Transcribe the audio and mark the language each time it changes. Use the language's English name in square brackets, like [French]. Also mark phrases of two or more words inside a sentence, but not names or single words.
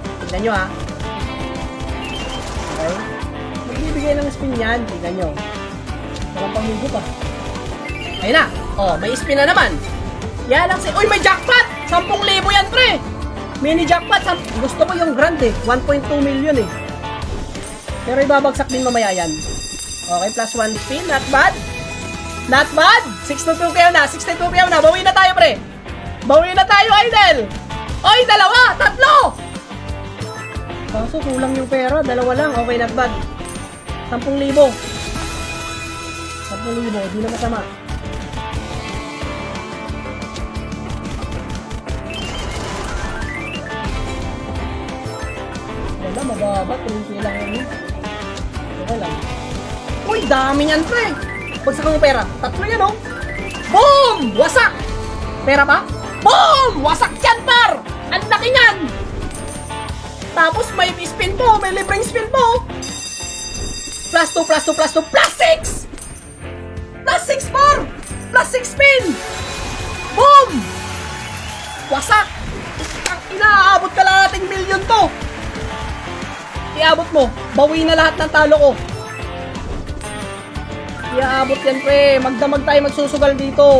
[Filipino] Tignan nyo ha. Okay? Magbibigay ng spin yan. Tignan nyo. Walang panghigo pa. Ayun na. Oh, may spin na naman. Yan lang si... Uy, may jackpot! 10,000 yan, pre! [English] Mini jackpot. [Filipino] Gusto ko yung grand eh. 1.2 million eh. Pero ibabagsak din mamaya yan. [English] Okay, plus 1 spin. Not bad. Not bad. [Filipino] 62 kayo na. 62 kayo na. Bawi na tayo, pre. Bawi na tayo, idol. Oy, 2! 3! Kaso kulang yung pera. 2 lang. [English] Okay, not bad. 10,000. 10,000. [Filipino] Di na masama. Wala, mababa. 3K lang yun. Okay lang. Uy, dami niyan, pre. Bagsak mo pera. 3 yan, oh. Boom! Wasak! Pera pa? Boom! Wasak yan, par! Ang laki niyan! Tapos may spin po. May libreng spin po. [English] Plus 2, plus 2, plus 2, plus 6! Plus 6, par! Plus 6 spin! Boom! Wasak! [Filipino] Inaabot ka lang nating milyon to. Iabot mo. Bawi na lahat ng talo ko. Iaabot yan, pre. Magdamag tayo magsusugal dito.